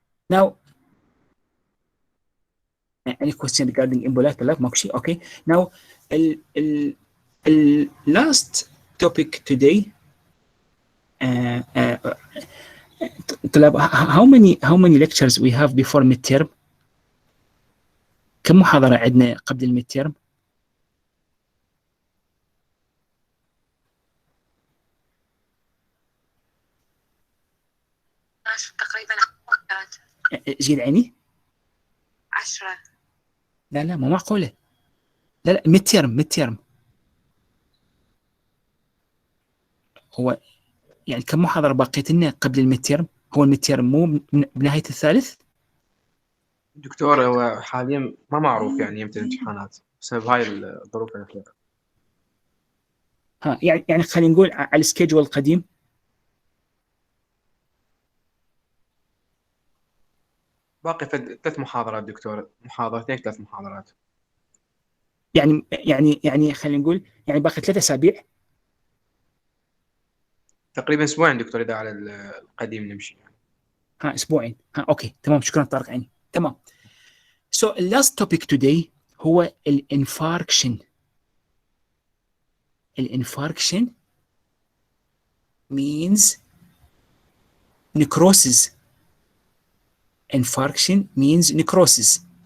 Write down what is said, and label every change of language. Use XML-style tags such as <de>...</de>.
<en>Now, any question regarding embolic</en> <ar>لا ماكو شيء.</ar> <en>Okay. Now, ال last topic today. طلاب, how many lectures we have before midterm?</en> <ar>كم محاضرة عندنا قبل الميد تيرم؟ تقريبا 10. جيل عيني؟ 10. لا مو معقولة. لا ميد تيرم هو يعني كم محاضرة باقيت لنا قبل الميد تيرم؟ هو الميد تيرم مو بنهاية الثالث؟ دكتور هو حاليا ما معروف يعني يمتى الامتحانات بسبب هاي الظروف الأخيرة. ها يعني خلينا نقول على السكيجول القديم. باقي 3 محاضرات دكتور، محاضرتين 3 محاضرات. يعني خلينا نقول يعني باقي 3 أسابيع. تقريبا أسبوعين دكتور إذا على القديم نمشي يعني. ها أسبوعين. ها أوكي تمام. شكرا طارق عيني. تمام.</ar> <en>So last topic today</en> <ar>هو الانفاركشن.</ar> <en>الانفاركشن means necrosis. Infarction means necrosis.</en>